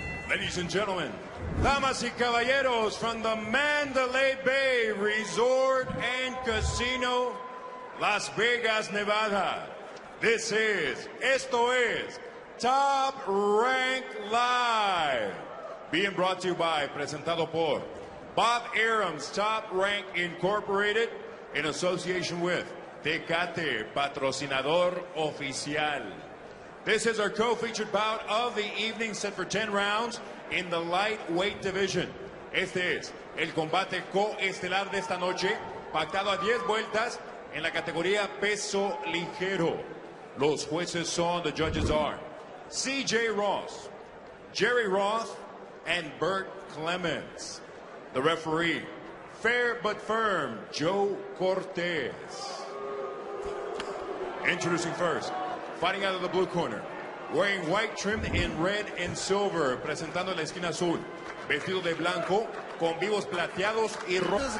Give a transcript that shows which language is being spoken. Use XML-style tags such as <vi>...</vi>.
<en>Ladies and gentlemen,</en> <es>damas y caballeros,</es> <en>from the Mandalay Bay Resort and Casino, Las Vegas, Nevada,</en> <es>esto es Top Rank Live,</es> <en>being brought to you by,</en> <es>presentado por</es> <en>Bob Arum's Top Rank Incorporated, in association with Tecate,</en> <es>patrocinador oficial.</es> <en>This is our co-featured bout of the evening, set for 10 rounds in the lightweight division.</en> <es>Este es el combate coestelar de esta noche, pactado a 10 vueltas en la categoría peso ligero. Los jueces son,</es> <en>the judges are C.J. Ross, Jerry Roth, and Bert Clements. The referee, fair but firm, Joe Cortez. Introducing first, fighting out of the blue corner, wearing white trimmed in red and silver,</en> <es>presentando en la esquina azul, vestido de blanco, con vivos plateados y rojos.</es>